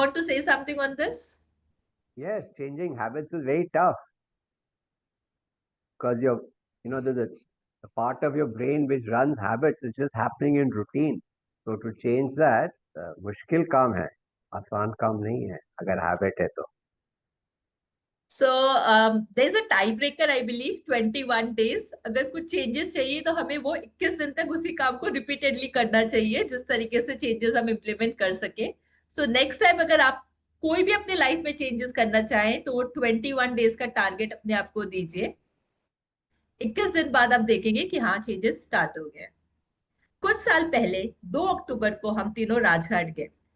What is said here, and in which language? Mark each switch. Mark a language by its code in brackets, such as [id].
[en] want to say something on this? Yes, changing habits is very tough because the part of your brain which runs habits is just happening in routine. So to change that, [hi] मुश्किल काम है, आसान काम नहीं है अगर habit है तो. [en] So there's a tiebreaker, I believe, 21 days. [hi] अगर कुछ चेंजेस चाहिए तो हमें वो 21 दिन तक उसी काम को रिपीटेडली करना चाहिए जिस तरीके से चेंजेस हम इम्प्लीमेंट कर सके। [en] so next time [hi] अगर आप कोई भी अपने लाइफ में चेंजेस करना चाहें तो वो 21 डेज का टारगेट अपने आप को दीजिए। 21 दिन बाद आप देखेंगे कि हाँ, चेंजेस स्टार्ट हो गए। कुछ साल पहले 2 अक्टूबर को हम तीनों राजघाट गए।